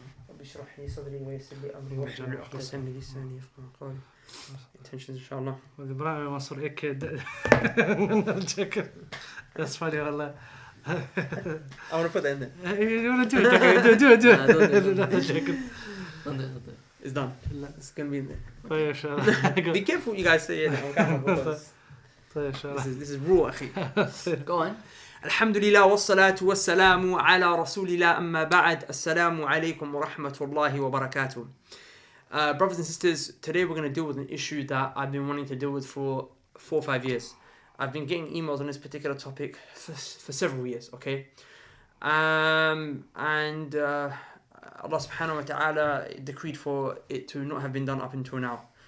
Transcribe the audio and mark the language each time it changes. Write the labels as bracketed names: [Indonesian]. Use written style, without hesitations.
[Arabic] رب اشرح لي صدري ويسر لي أمري واحلل عقدة من لساني يفقهوا قولي. [English] Intentions inshallah. Ibrahim Mansur That's funny, wallah. I want to put that in there. You want to do it? Okay, do it. Don't do it. It's done. It's going to be in there. [Arabic] طيب إن شاء الله. [English] Be careful what you guys say on camera because [Arabic] طيب إن شاء الله. [English] this is raw [Arabic] أخي. [English] Go on. [Arabic] الحمد لله والصلاة والسلام على رسول الله أما بعد السلام عليكم ورحمة الله وبركاته. [English] Brothers and sisters, today we're going to deal with an issue that I've been wanting to deal with for 4 or 5 years. I've been getting emails on this particular topic for several years, okay? And Allah subhanahu wa ta'ala decreed for it to not have been done up until now.